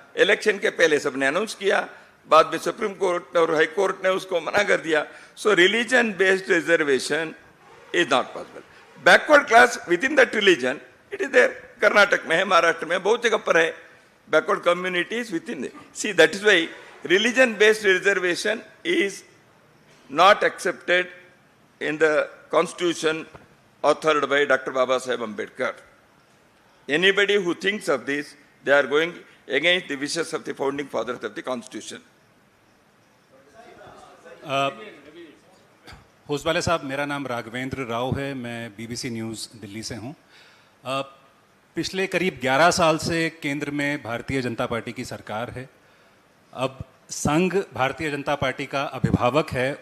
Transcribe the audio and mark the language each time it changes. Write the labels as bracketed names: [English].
[Hindi] Election के पहले सबने अनाउंस किया, बाद में सुप्रीम कोर्ट और हाई कोर्ट ने उसको मना कर दिया. [English] So religion based reservation is not possible. Backward class within that religion it is there. [Hindi] Karnataka में है, महाराष्ट्र में, बहुत जगह पर है. [English] Backward communities within. See that is why religion based reservation is not accepted in the constitution authored by Dr. Baba Saheb Ambedkar. Anybody who thinks of this, they are going against the wishes of the founding fathers of the constitution. [Hindi] होसवाले साहब, मेरा नाम राघवेंद्र राव है, मैं BBC news Delhi से हूँ. पिछले करीब 11 साल से केंद्र में भारतीय जनता पार्टी की सरकार है। अब संघ भारतीय जनता पार्टी का अभिभावक है।